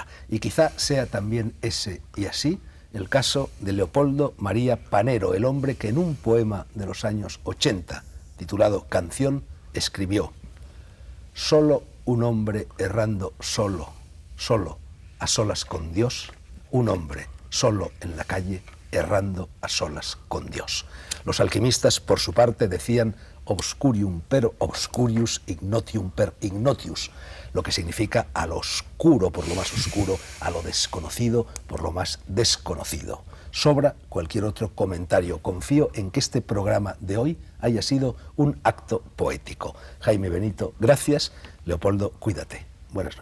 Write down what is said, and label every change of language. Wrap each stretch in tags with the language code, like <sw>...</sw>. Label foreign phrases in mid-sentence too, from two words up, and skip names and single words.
<es>Y quizá sea también ese y así el caso de Leopoldo María Panero, el hombre que en un poema de los años 80, titulado Canción, escribió: solo un hombre errando solo, a solas con Dios, un hombre solo en la calle, errando a solas con Dios. Los alquimistas, por su parte, decían:</es> <la>obscurium per obscurius, ignotium per ignotius,</la> <es>lo que significa a lo oscuro por lo más oscuro, a lo desconocido por lo más desconocido. Sobra cualquier otro comentario. Confío en que este programa de hoy haya sido un acto poético. Jaime Benito, gracias. Leopoldo, cuídate.</es>